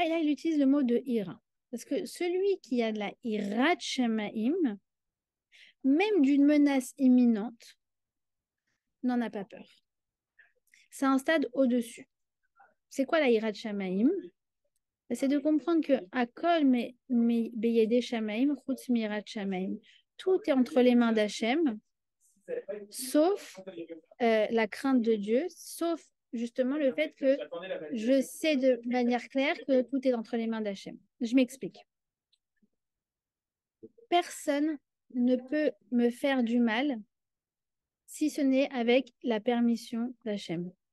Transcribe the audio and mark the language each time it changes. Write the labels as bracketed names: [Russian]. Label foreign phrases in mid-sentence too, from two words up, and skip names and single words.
[French] Et là, il utilise le mot de ira. Parce que celui qui a de la ira de Shamaïm, même d'une menace imminente, n'en a pas peur. C'est un stade au-dessus. C'est quoi la ira de Shamaïm? C'est de comprendre que [Hebrew] הכל בידי שמים, חוץ מיראת שמים. [French] Tout est entre les mains d'Hachem, sauf la crainte de Dieu, sauf justement le fait que je sais de manière claire que tout est entre les mains d'Hachem. Je m'explique. Personne ne peut me faire du mal si ce n'est avec la permission d'Hachem.